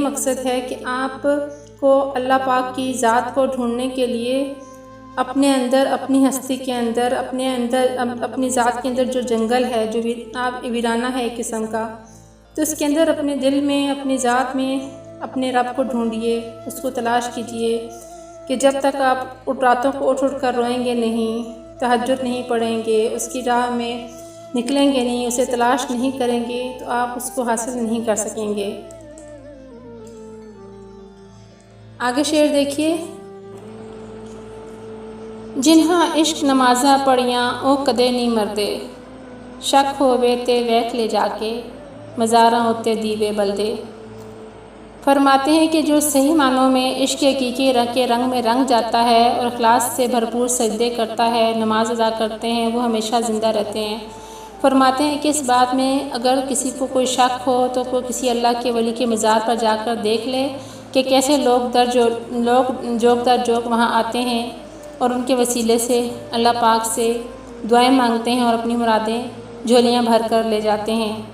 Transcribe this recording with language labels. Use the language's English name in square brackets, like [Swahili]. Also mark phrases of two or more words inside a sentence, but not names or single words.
[Urdu] مقصد ہے کہ آپ کو اللہ پاک کی ذات کو ڈھونڈنے کے لیے اپنے اندر، اپنی ہستی کے اندر، اپنی ذات کے اندر جو جنگل ہے، جو ویرانہ ہے ایک قسم کا، تو اس کے اندر اپنے دل میں، اپنی ذات میں اپنے رب کو ڈھونڈیے، اس کو تلاش کیجئے کہ جب تک آپ راتوں کو اٹھ کر روئیں گے نہیں، تہجد نہیں پڑھیں گے، اس کی راہ میں نکلیں گے نہیں، اسے تلاش نہیں کریں گے، تو آپ اس کو حاصل نہیں کر سکیں گے۔ آگے شعر دیکھیے۔ [Punjabi] جنہاں عشق نمازاں پڑھیاں او کدے نہیں مردے، شک ہووے تے ویکھ لے جا کے، مزاراں اُتے دیوے بلدے۔ [Urdu] فرماتے ہیں کہ جو صحیح معنوں میں عشق حقیقی کے رنگ میں رنگ جاتا ہے اور اخلاص سے بھرپور سجدے کرتا ہے، نماز ادا کرتے ہیں، وہ ہمیشہ زندہ رہتے ہیں۔ فرماتے ہیں کہ اس بات میں اگر کسی کو کوئی شک ہو تو کوئی کسی اللہ کے ولی کے مزار پر جا کر دیکھ لے کہ کیسے لوگ جوگ در جوگ وہاں آتے ہیں اور ان کے وسیلے سے اللہ پاک سے دعائیں مانگتے ہیں اور اپنی مرادیں جھولیاں بھر کر لے جاتے ہیں۔